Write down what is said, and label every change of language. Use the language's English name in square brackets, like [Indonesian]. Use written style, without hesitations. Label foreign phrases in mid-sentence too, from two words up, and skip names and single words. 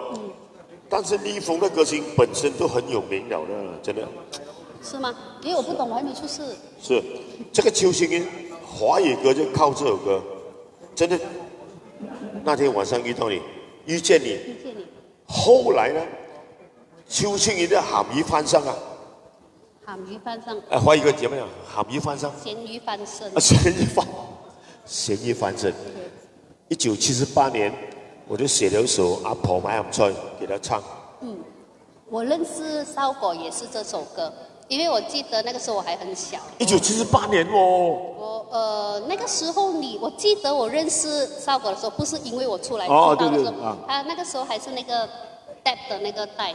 [Chinese] 但是立丰的歌星本身都很有名了的，真的。是吗？因为我不懂，我还没出世。是，这个邱庆云华语歌就靠这首歌，真的。那天晚上遇见你。后来呢，邱庆云的鹹魚翻身啊。鹹魚翻身。华语歌怎么样？鹹魚翻身。鹹魚翻身。鹹魚翻身。1978年，我就写了一首《阿婆買鹹菜》给他唱。我认识少果也是这首歌，因为我记得那个时候我还很小。 1978年哦。那个时候我记得我认识少果的时候，不是因为我出来知道的时候，那个时候还是那个 DAP 的那个带